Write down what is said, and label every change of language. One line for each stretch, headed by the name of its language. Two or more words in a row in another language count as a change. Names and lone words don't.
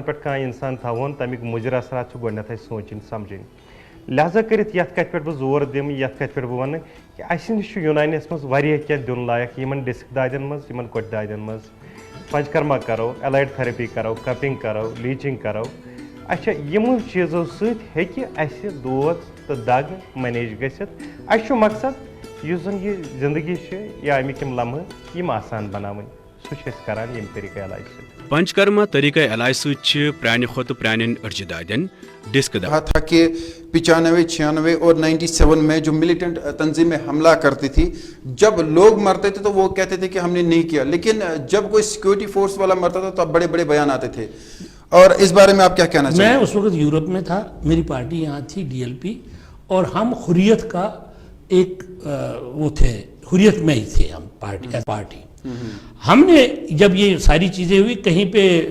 Kashmiri: پٮ۪ٹھ کانٛہہ انسان تھاوون تمیُک مُضِر اثرات چھِ گۄڈنٮ۪تھٕے سونٛچِنۍ سمجھٕنۍ لہذا کٔرِتھ یتھ کتھِ پٮ۪ٹھ بہٕ زور دِمہٕ یتھ کتھِ پٮ۪ٹھ بہٕ ونہٕ کہِ اسہِ نِش چھُ یوٗنانیس منٛز واریاہ کینٛہہ دیُن لایق یِمن ڈِسک دادٮ۪ن منٛز یِمن کۄٹھِ دادٮ۪ن منٛز پنچکرما کرو
English: allied therapy
Kashmiri: کرو کپنگ کرو لیٖچنگ کرو اچھا یِمو چیٖزو سۭتۍ ہیٚکہِ اسہِ دود تہٕ دگ مینیج گٔژھِتھ اسہِ چھُ مقصد یُس زن یہِ زندگی چھِ یا امیِکۍ یِم لمحہٕ یِم آسان بناوٕنۍ سُہ چھِ أسۍ کران ییٚمہِ طٔریٖقہٕ علاج سۭتۍ پنچکرما طریقہ علاج سۭتۍ چھِ پرانہِ کھۄتہٕ پرانٮ۪ن أڑجہِ دادٮ۪ن ڈسک
Urdu: کہا تھا کہ 95, 96 اور 97 میں جو ملیٹنٹ تنظیمیں حملہ کرتی تھی جب لوگ مرتے تھے تو وہ کہتے تھے کہ ہم نے نہیں کیا لیکن جب کوئی
English: security force
Urdu: والا مرتا تھا تو اب بڑے بڑے بیان آتے تھے اور اس بارے میں آپ کیا کہنا چاہتے ہیں؟ میں اس وقت یورپ میں تھا میری پارٹی یہاں تھی ڈی ایل پی اور ہم حریت کا ایک وہ تھے حریت میں ہی تھے ہم پارٹی ہم نے جب یہ ساری چیزیں ہوئی کہیں پہ